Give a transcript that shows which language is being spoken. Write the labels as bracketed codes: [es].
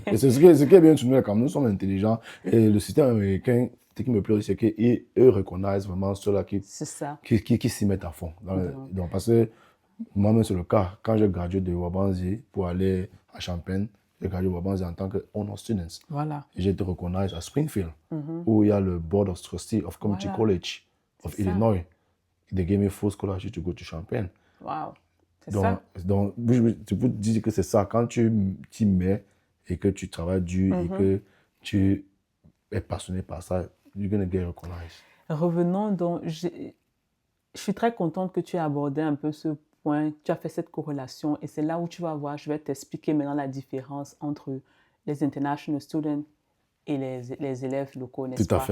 [fr] Et c'est ce qui est bien sur nous, comme nous sommes intelligents. Et le système américain, ce qui me plaît, c'est qu'eux reconnaissent vraiment ceux-là qui s'y mettent à fond. Donc, parce que moi-même, c'est le cas. Quand j'ai gradué de Wabanzi pour aller à Champaign, j'ai gradué de Wabanzi en tant que honor student. Voilà. J'ai été reconnu à Springfield, où il y a le Board of Trustees of Community College of Illinois. [en] They gave me full scholarship to go to Champaign. Wow. [fr] Donc, tu peux dire que c'est ça. Quand tu t'y mets et que tu travailles dur et que tu es passionné par ça, [en] you're going to get recognized. [fr] Revenons donc, je suis très contente que tu aies abordé un peu ce point, tu as fait cette corrélation et c'est là où tu vas voir, je vais t'expliquer maintenant la différence entre les international students et les élèves locaux, n'est-ce pas?